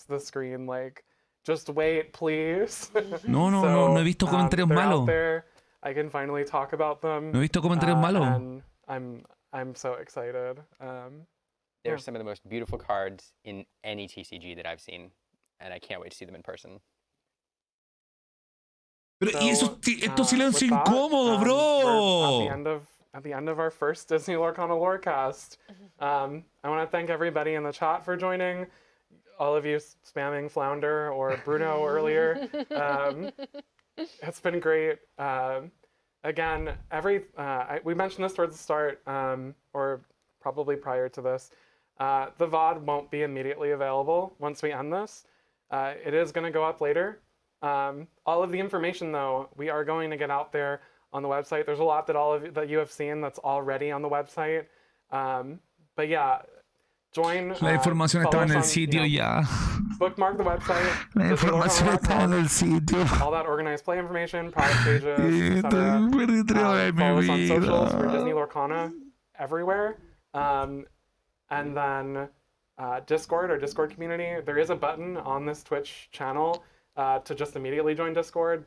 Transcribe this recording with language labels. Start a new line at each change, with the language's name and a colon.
English: The screen, like, just wait, please.
Spanish: No he visto comentarios malos.
English: I can finally talk about them.
Spanish: No he visto comentarios malos.
English: And I'm so excited. They're some of the most beautiful cards in any TCG that I've seen, and I can't wait to see them in person.
Spanish: Pero y esto silencio incómodo, bro.
English: At the end of our first Disney Lorcana Lorecast, I want to thank everybody in the chat for joining. All of you spamming Flounder or Bruno earlier. It's been great. Again, we mentioned this towards the start, or probably prior to this. The VOD won't be immediately available once we end this. It is going to go up later. All of the information, though, we are going to get out there on the website. There's a lot that you have seen that's already on the website. But yeah, join.
Spanish: La información está en el sitio ya.
English: Bookmark the website.
Spanish: La información está en el sitio.
English: All that organized play information, product pages, etc. Follow us on socials for Disney Lorcana everywhere. And then Discord, our Discord community. There is a button on this Twitch channel to just immediately join Discord.